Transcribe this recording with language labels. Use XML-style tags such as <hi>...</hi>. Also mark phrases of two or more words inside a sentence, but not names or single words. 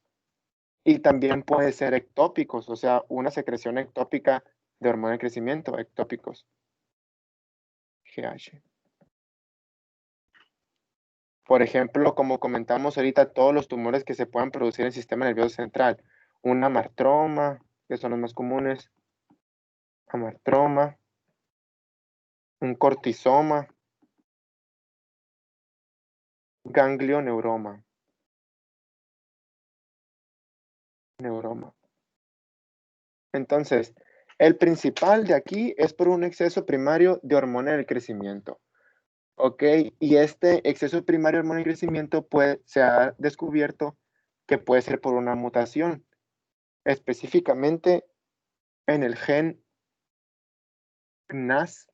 <es>Y también puede ser ectópicos, o sea, una secreción ectópica de hormona de crecimiento, ectópicos. GH. Por ejemplo, como comentamos ahorita, todos los tumores que se puedan producir en el sistema nervioso central. Un amartroma, que son los más comunes. Amartroma. Un cortisoma. Ganglioneuroma. Neuroma. Entonces, el principal de aquí es por un exceso primario de hormona del crecimiento. ¿Ok? Y este exceso primario de hormona del crecimiento se ha descubierto que puede ser por una mutación, específicamente en el gen CNAS.</es>